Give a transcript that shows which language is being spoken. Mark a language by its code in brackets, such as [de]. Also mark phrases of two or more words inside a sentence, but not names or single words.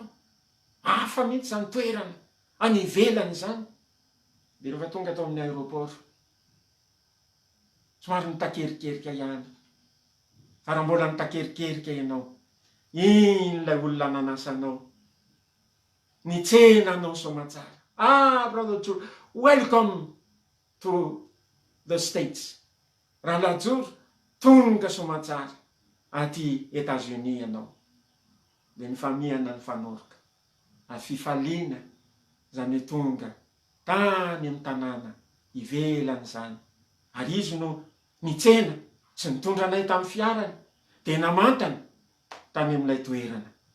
[mg] Hafa mihitsy zany toerana, any ivelany zany. Dia rehefa tonga tao amin'ny aéroport, somary nitakerikeryka ihany. Fa raha mbola nitakerikeryka ianao, iny ilay olona nanasanao, nitsena anao somatsara. [en] Brother Joe, welcome to the States. [mg] Rahalajoro, tonga somatsara aty Etats-Unis ianao. Dia ny famihana ny fanoroka. Fifaliana zany tonga tany amin'ny tanàna ivelany zany. Ary izy no nitsena sy nitondra anay tamin'ny fiarany dia namantana tany amin'ilay toerana.